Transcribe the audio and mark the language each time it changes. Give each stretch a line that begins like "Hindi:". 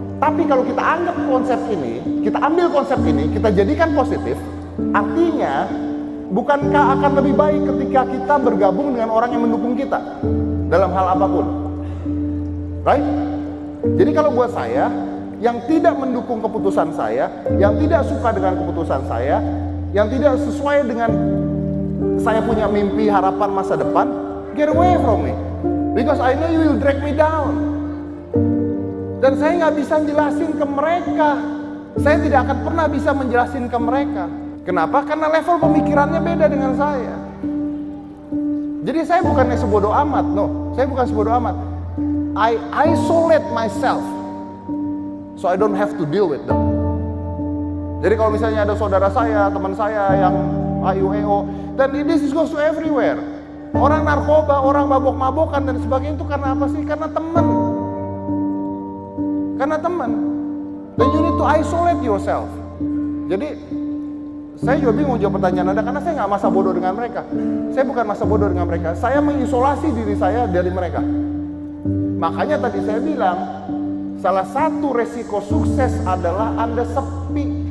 Indonesian: Tapi kalau kita anggap konsep ini, kita ambil konsep ini, kita jadikan positif, artinya bukankah akan lebih baik ketika kita bergabung dengan orang yang mendukung kita dalam hal apapun?
English: Right?
Indonesian: Jadi kalau buat saya, yang tidak mendukung keputusan saya, yang tidak suka dengan keputusan saya, yang tidak sesuai dengan saya punya mimpi, harapan masa depan,
English: get away from me. Because I know you will drag me down.
Indonesian: Dan saya nggak bisa jelasin ke mereka. Saya tidak akan pernah bisa menjelasin ke mereka. Kenapa? Karena level pemikirannya beda dengan saya. Jadi saya bukannya sebodoh amat,
English: no.
Indonesian: Saya bukan sebodoh amat.
English: I isolate myself, so I don't have to deal with them.
Indonesian: Jadi kalau misalnya ada saudara saya, teman saya yang AIU-EO, dan
English: this goes to everywhere.
Indonesian: Orang narkoba, orang mabok-mabokan dan sebagainya itu karena apa sih? Karena teman. Karena teman.
English: Then you need to isolate yourself.
Indonesian: Jadi saya juga bingung jawab pertanyaan Anda, karena saya nggak masa bodoh dengan mereka. Saya bukan masa bodoh dengan mereka. Saya mengisolasi diri saya dari mereka. Makanya tadi saya bilang, salah satu resiko sukses adalah Anda sepi.